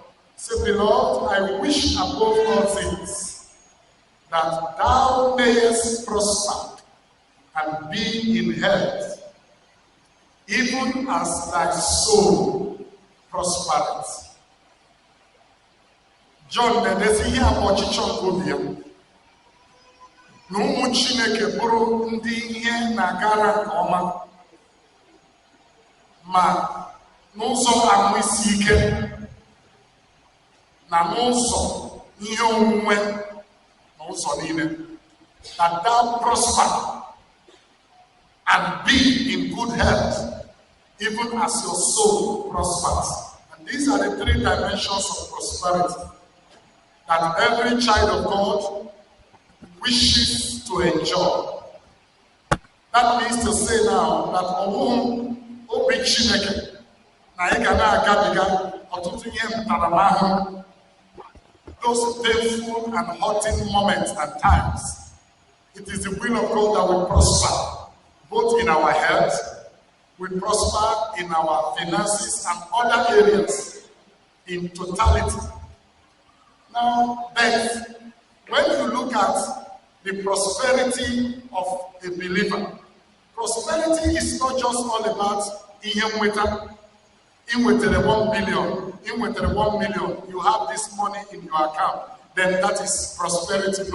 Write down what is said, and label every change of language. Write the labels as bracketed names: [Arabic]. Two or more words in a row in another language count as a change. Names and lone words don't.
[English] Say, beloved, I wish above all things that thou mayest prosper and be in health, even as thy soul prospereth. [Igbo] John na-edezi ihe abụ ọchịchọ nke obi ya na ụmụ Chineke bụrụ ndị ihe na-agara nke ọma ma n'ụzọ ahụ isi ike na n'ụzọ ihe onwunwe na ụzọ niile, [English] that thou prosper and be in good health, even as your soul prospers. And these are the 3 dimensions of prosperity that every child of God wishes to enjoy. That means to say now that [Igbo] obi Chineke na ị ga na-agabiga ọtụtụ ihe ntaramahụhụ, [English] those painful and hurting moments and times. It is the will of God that we prosper, both in our health, we prosper in our finances and other areas in totality. Now, then, when you look at the prosperity of a believer, prosperity is not just all about in with 1 billion, in with 1 million, you have this money in your account, then that is prosperity.